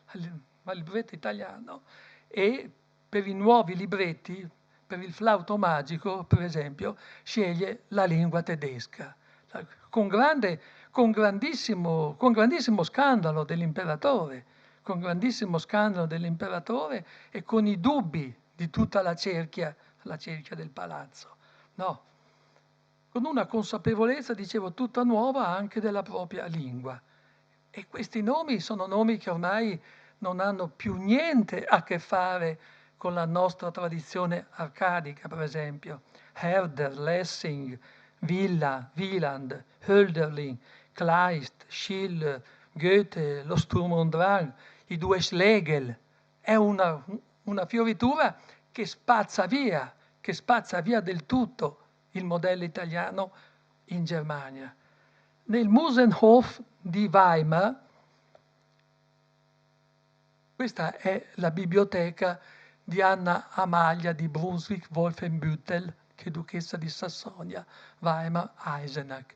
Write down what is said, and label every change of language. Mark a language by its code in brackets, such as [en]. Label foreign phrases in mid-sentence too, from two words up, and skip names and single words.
[it] e per i nuovi libretti, per il flauto magico, per esempio, sceglie la lingua tedesca, con grandissimo scandalo dell'imperatore, e con i dubbi di tutta la cerchia del palazzo. No, con una consapevolezza, dicevo, tutta nuova anche della propria lingua. E questi nomi sono nomi che ormai non hanno più niente a che fare con la nostra tradizione arcadica, per esempio. Herder, Lessing, Villa, Wieland, Hölderlin, Kleist, Schiller, Goethe, lo [de] Sturm und Drang, [it] i due Schlegel. È una fioritura che spazza via del tutto il modello italiano in Germania. Nel Musenhof di Weimar, questa è la biblioteca di Anna Amalia di Brunswick-Wolfenbüttel, che è duchessa di Sassonia, Weimar-Eisenach.